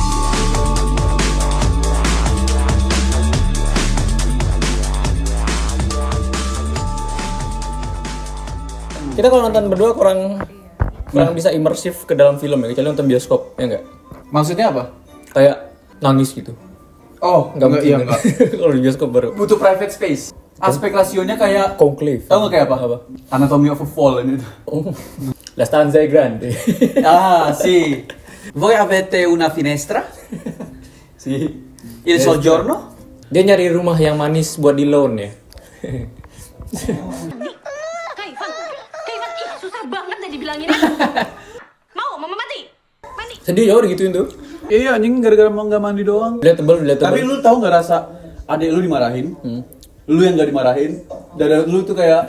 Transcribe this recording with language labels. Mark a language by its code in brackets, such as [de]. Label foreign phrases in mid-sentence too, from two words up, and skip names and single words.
[id] Kita kalau nonton berdua kurang bisa imersif ke dalam film ya, kecuali nonton bioskop, ya enggak? Maksudnya apa? Kayak nangis gitu. Oh, Enggak mungkin. iya, kan? Kalau di bioskop baru. Butuh [en] private space. [id] Aspek rasionya kayak Conclave. tahu nggak kayak apa? Anatomy of a Fall ini. [it] Oh. La stanza è grande. Ah, sì. Voi avete una finestra? Si. Il soggiorno? [id] Dia nyari rumah yang manis buat di loan ya. Kaifan, ih susah banget deh dibilangin. Mau, mama mati. Mandi. Sedih ya udah gituin tuh. Iya, anjing gara-gara mau nggak mandi doang. Lihat tebel. Tapi lu tahu nggak rasa adek lu dimarahin? Lu yang nggak dimarahin, dada lu tuh kayak